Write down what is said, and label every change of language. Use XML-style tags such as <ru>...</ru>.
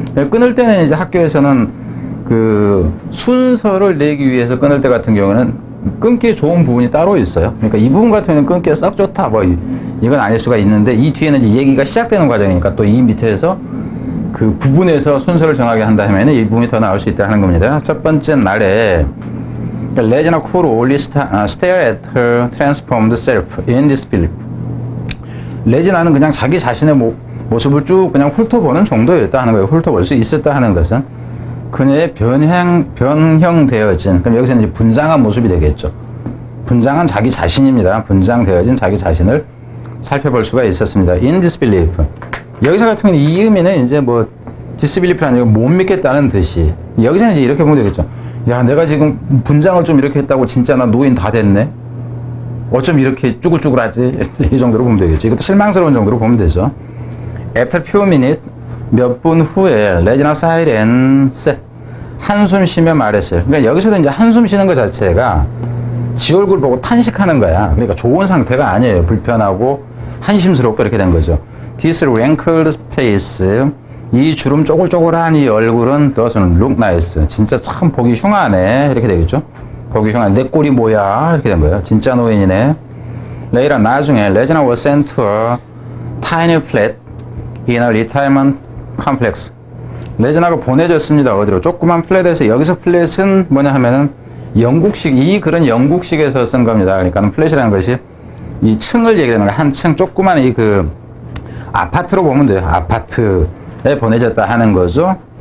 <ko>끊을 때는 이제 학교에서는 그 순서를 내기 위해서 끊을 때 같은 경우는 끊기 좋은 부분이 따로 있어요. 그러니까 이 부분 같은 경우는 끊기가 썩 좋다, 뭐 이건 아닐 수가 있는데, 이 뒤에는 이제 얘기가 시작되는 과정이니까 또 이 밑에서 그 부분에서 순서를 정하게 한다 하면 이 부분이 더 나올 수 있다 하는 겁니다. 첫 번째 날에</ko> <en>레지나 could only stare at her transformed self in disbelief.</en> <ko>레지나는 그냥 자기 자신의 모습을 쭉 그냥 훑어보는 정도였다 하는 거예요. 훑어볼 수 있었다 하는 것은 그녀의 변형되어진, 그럼 여기서는 이제 분장한 모습이 되겠죠. 분장한 자기 자신입니다. 분장되어진 자기 자신을 살펴볼 수가 있었습니다.</ko> <en>In disbelief.</en> <ko>여기서 같은 경우는 이 의미는 이제 뭐 disbelief라는 못 믿겠다는 뜻이, 여기서는 이제 이렇게 보면 되겠죠. 야, 내가 지금 분장을 좀 이렇게 했다고 진짜 나 노인 다 됐네? 어쩜 이렇게 쭈글쭈글하지? 이 정도로 보면 되겠죠. 이것도 실망스러운 정도로 보면 되죠.</ko> <en>After few minutes,</en> <ko>몇 분 후에</ko> <en>레지나 sighed and said.</en> <ko>한숨 쉬며 말했어요. 그러니까 여기서도 이제 한숨 쉬는 것 자체가 지 얼굴 보고 탄식하는 거야. 그러니까 좋은 상태가 아니에요. 불편하고 한심스럽고 이렇게 된 거죠.</ko> <en>This wrinkled face.</en> <ko>이 주름 쪼글쪼글한 이 얼굴은</ko> <en>doesn't look nice.</en> <ko>진짜 참 보기 흉하네. 이렇게 되겠죠. 보기 흉하네. 내 꼴이 뭐야. 이렇게 된 거예요. 진짜 노인이네.</ko> <en>Later,</en> <ko>나중에</ko> <en>레지나 was sent to a tiny flat in a retirement complex.</en> <ko>레지나가 보내졌습니다. 어디로? 조그만 플랫에서, 여기서 플랫은 뭐냐 하면은 영국식, 이 글은 영국식에서 쓴 겁니다. 그러니까 플랫이라는 것이 이 층을 얘기하는 거예요. 한 층 조그만 이 그 아파트로 보면 돼요. 아파트에 보내졌다 하는 거죠.</ko>